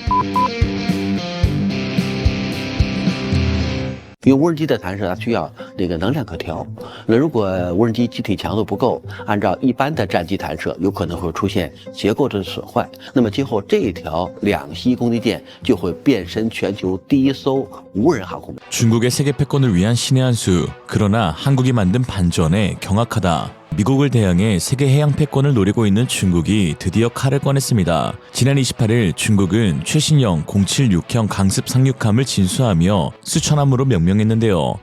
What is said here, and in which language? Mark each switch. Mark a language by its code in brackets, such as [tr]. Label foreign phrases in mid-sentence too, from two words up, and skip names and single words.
[zh] 因为无人机的弹射它需要这个能量可调，如果无人机机体强度不够，按照一般的战机弹射，有可能会出现结构的损坏。那么今后这条两栖攻击舰就会变身全球第一艘无人航空母舰。 [ko] 중국의 세계 패권을 위한 신의 한 수. 그러나 한국이 만든 반전에 경악하다. 미국을 대항해 세계 해양 패권을 노리고 있는 중국이 드디어 칼을 꺼냈습니다. 지난 28일 중국은 최신형 076형 강습 상륙함을 진수하며 수천함으로 명명했는데요.